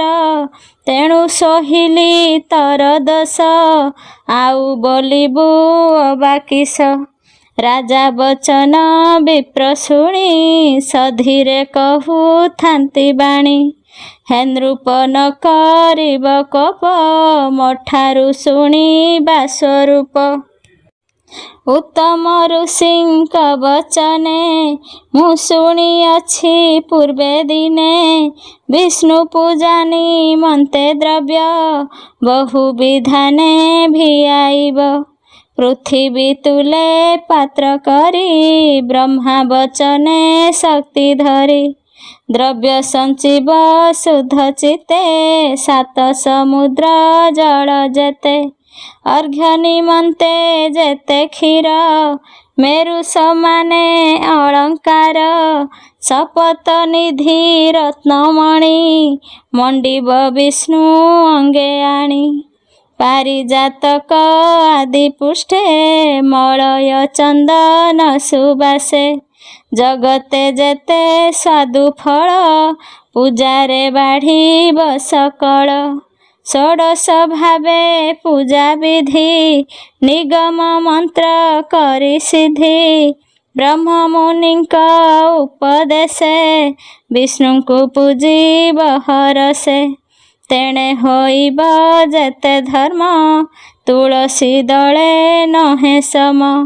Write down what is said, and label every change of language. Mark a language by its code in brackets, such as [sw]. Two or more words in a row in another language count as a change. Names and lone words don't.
[or] ତେଣୁ ସହିଲି ତର ଦୋଷ ଆଉ ବୋଲିବୁ ଅବା କିସ। ରାଜା ବଚନ ବିପ୍ର ଶୁଣି ସଧୀରେ କହୁଥାନ୍ତି ବାଣୀ। ହେ ନୃପ ନ କରିବ କୋପ ମୋ ଠାରୁ ଶୁଣିବା ସ୍ୱରୂପ। ଉତ୍ତମ ଋଷିଙ୍କ ବଚନେ ମୁ ଶୁଣିଅଛି ପୂର୍ବେ ଦିନେ ବିଷ୍ଣୁ ପୂଜା ନିମନ୍ତେ ଦ୍ରବ୍ୟ ବହୁବିଧାନେ ଭିଆଇବ ପୃଥ୍ୱୀ ତୁଲେ ପାତ୍ର କରି ବ୍ରହ୍ମା ବଚନେ ଶକ୍ତି ଧରି ଦ୍ରବ୍ୟ ସଞ୍ଜୀବ ଶୁଦ୍ଧ ଚିତ୍ତେ ସାତ ସମୁଦ୍ର ଜଳ ଯେତେ ଅର୍ଘ୍ୟ ନିମନ୍ତେ ଯେତେ କ୍ଷୀର ମେରୁ ସମାନେ ଅଳଙ୍କାର ଶପଥ ନିଧି ରତ୍ନମଣି ମଣ୍ଡିବ ବିଷ୍ଣୁ ଅଙ୍ଗେ ଆଣି ପାରିଜାତକ ଆଦି ପୁଷ୍ଟେ ମଳୟ ଚନ୍ଦନ ସୁବାସେ ଜଗତେ ଯେତେ ସାଧୁ ଫଳ ପୂଜାରେ ବାଢ଼ିବ ସକଳ ଷୋଡଶ ଭାବେ ପୂଜା ବିଧି ନିଗମ ମନ୍ତ୍ର କରି ସିଦ୍ଧି ବ୍ରହ୍ମ ମୁନିଙ୍କ ଉପଦେଶେ ବିଷ୍ଣୁ କୁ ପୂଜିବ ହରଷେ ତେଣେ ହୋଇବ ଯେତେ ଧର୍ମ ତୁଳସୀ ଦଳେ ନହେ ସମ